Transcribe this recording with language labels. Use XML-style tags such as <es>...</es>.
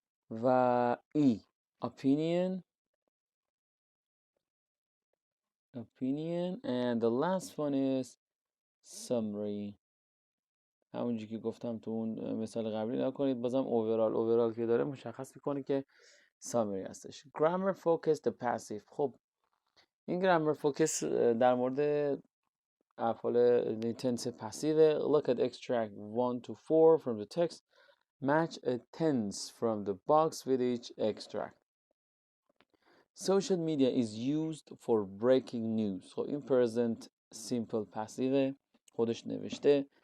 <en>و E opinion and the last one is summary.</en> <fa>همونجوری که گفتم تو اون مثال قبلی نکنید، بازم overall که داره مشخص میکنه که summary هستش.</fa> <en>grammar focus the passive.</en> <fa>خب این grammar focus در مورد افعال tense passive.</fa> <en>look at extract 1 to 4 from the text, match a tense from the box with each extract. social media is used for breaking news.</en> <fa>خب این present simple passive خودش نوشته.</fa>